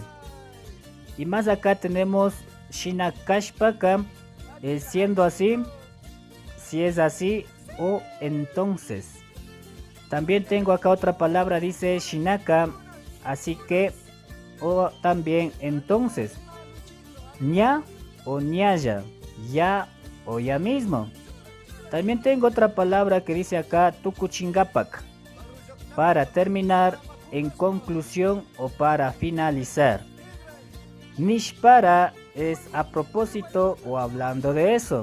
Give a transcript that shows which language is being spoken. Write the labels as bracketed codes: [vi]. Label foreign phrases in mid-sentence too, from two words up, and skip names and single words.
[es] Y más acá tenemos Shinakashpaka, siendo así, si es así o entonces. También tengo acá otra palabra, dice Shinaka, así que o también entonces. [qu] Ña o ñaya, [es] ya o ya mismo. También tengo otra palabra que dice acá tukuchingapak, para terminar, en conclusión o para finalizar. Nishpara es a propósito o hablando de eso.